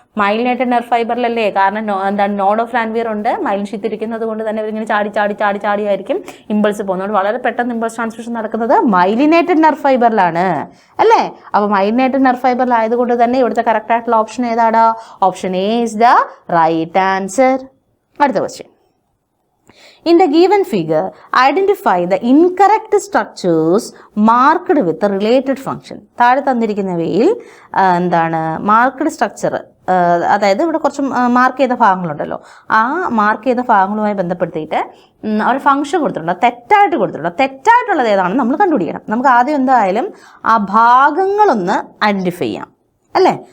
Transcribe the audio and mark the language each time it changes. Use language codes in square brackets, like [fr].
[ml] Myelinated nerve ഫൈബറിലല്ലേ? കാരണം node of ഫ്രാൻവിയർ ഉണ്ട്. Myelin sheath ഇരിക്കുന്നത് കൊണ്ട് തന്നെ ഇവരിങ്ങനെ ചാടി ആയിരിക്കും ഇമ്പൾസ് പോകുന്നത്. വളരെ പെട്ടെന്ന് ഇമ്പൾസ് ട്രാൻസ്മിഷൻ നടക്കുന്നത് മൈലിനേറ്റഡ് നെർവ് ഫൈബറിലാണ് അല്ലേ? അപ്പോൾ മൈലിനേറ്റഡ് നെർവ് ഫൈബറിൽ ആയതുകൊണ്ട് തന്നെ ഇവിടുത്തെ കറക്റ്റ് ആയിട്ടുള്ള ഓപ്ഷൻ ഏതാണ്? [en] Option A is the right answer. [ml] അടുത്ത question. [en] In the given figure, identify the incorrect structures marked with the related function. [ml] താഴെ തന്നിരിക്കുന്നവയിൽ മാർക്ക്ഡ് സ്ട്രക്ചർ, അതായത് ഇവിടെ കുറച്ച് മാർക്ക് ചെയ്ത ഭാഗങ്ങളുണ്ടല്ലോ, ആ മാർക്ക് ചെയ്ത ഭാഗങ്ങളുമായി ബന്ധപ്പെടുത്തിയിട്ട് ഒരു ഫംഗ്ഷൻ കൊടുത്തിട്ടുണ്ട്. തെറ്റായിട്ട് കൊടുത്തിട്ടുണ്ട്. തെറ്റായിട്ടുള്ളത് ഏതാണെന്ന് നമ്മൾ കണ്ടുപിടിക്കണം. നമുക്ക് ആദ്യം എന്തായാലും ആ ഭാഗങ്ങളൊന്ന് ഐഡൻറ്റിഫൈ ചെയ്യാം അല്ലേ?